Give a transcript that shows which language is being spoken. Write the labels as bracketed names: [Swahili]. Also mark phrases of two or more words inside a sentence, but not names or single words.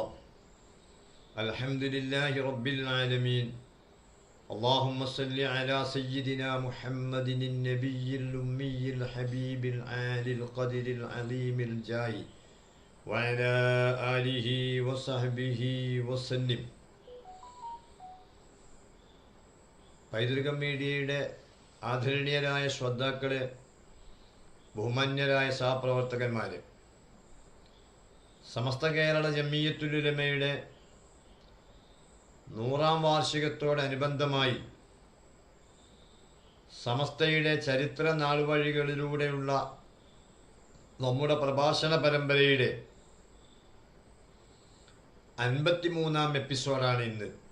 [Arabic] الحمد لله رب العالمين. اللهم صل على سيدنا محمد النبي الأمي الحبيب العالي القدر العظيم الجاه وعلى آله وصحبه وسلم. [Malayalam] പൈതൃക മീഡിയയുടെ ആദരണീയരായ ശ്രോതാക്കളെ, ബഹുമാന്യരായ സഹപ്രവർത്തകന്മാരെ, സമസ്ത കേരള ജമിയത്തുൽ ഉലമയുടെ 100ാം വാർഷികത്തോടനുബന്ധമായി സമസ്തയുടെ ചരിത്ര നാൾവഴികളിലൂടെയുള്ള നമ്മുടെ പ്രഭാഷണ പരമ്പരയുടെ 53ാം എപ്പിസോഡാണ് ഇന്ന്.